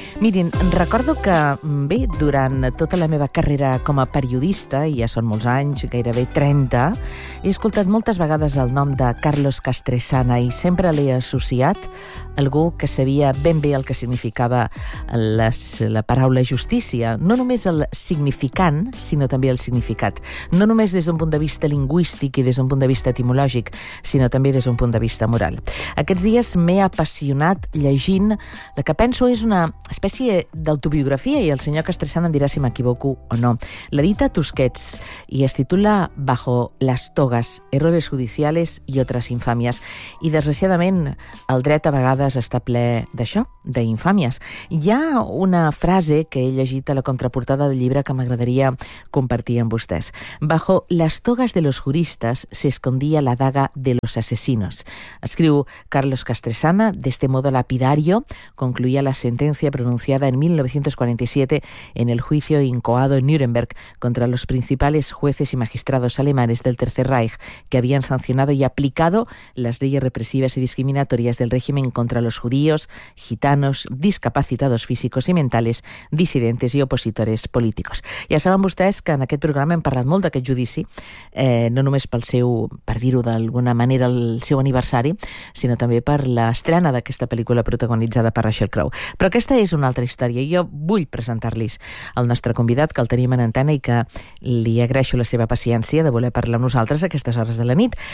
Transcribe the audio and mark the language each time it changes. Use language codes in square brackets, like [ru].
[ca] Mirin, recordo que, bé, durant tota la meva carrera com a periodista, i ja són molts anys, gairebé 30, he escoltat moltes vegades el nom de Carlos Castresana i sempre l'he associat a algú que sabia ben bé el que significava la paraula justícia, no només el significant, sinó també el significat. No només des d'un punt de vista lingüístic i des d'un punt de vista etimològic, sinó també des d'un punt de vista moral. Aquests dies m'he apassionat llegint la que penso és una espècie d'autobiografia, i el senyor Castresana em dirà si m'equivoco o no. L'edita Tusquets i es titula Bajo las togas, errores judiciales y otras infamias. I desgraciadament el dret a vegades està ple d'això, d'infàmies. Hi ha una frase que he llegit a la contraportada del llibre que m'agradaria compartir amb vostès. [es] Bajo las togas de los juristas se escondía la daga de los asesinos. [ca] Escriu [es] Carlos Castresana, de este modo lapidario concluía la sentencia pronunciada en 1947 en el juicio incoado en Nuremberg contra los principales jueces y magistrados alemanes del Tercer Reich, que habían sancionado y aplicado las leyes represivas y discriminatorias del régimen contra los judíos, gitanos, discapacitados físicos y mentales, disidentes y opositores políticos. [ca] Ja saben vostès que en aquest programa hem parlat molt d'aquest judici, no només pel seu, per dir-ho d'alguna manera, el seu aniversari, sinó també per l'estrena d'aquesta pel·lícula protagonista organitzada per Rachel Crowe. Però aquesta és una altra història i jo vull presentar-los al nostre convidat, que el tenim en antena i que li agraeixo la seva paciència de voler parlar amb nosaltres a aquestes hores de la nit.